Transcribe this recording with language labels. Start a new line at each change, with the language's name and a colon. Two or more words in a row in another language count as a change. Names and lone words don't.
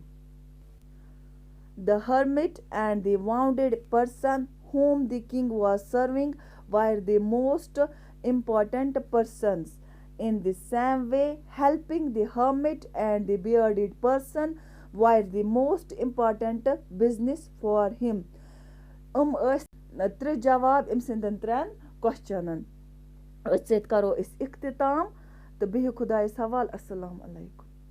English: The hermit and the wounded person whom the king was serving were the most important persons. In the same way, helping the hermit and the bearded person were the most important business for him.
Kashmiri: ترٛے جواب اَمہِ سٕنٛدٮ۪ن ترٛیٚن کوسچنن. کَرو أسۍ اِختِتام تہٕ بِہو خُدایس حوالہٕ.
Arabic: السلام عليكم.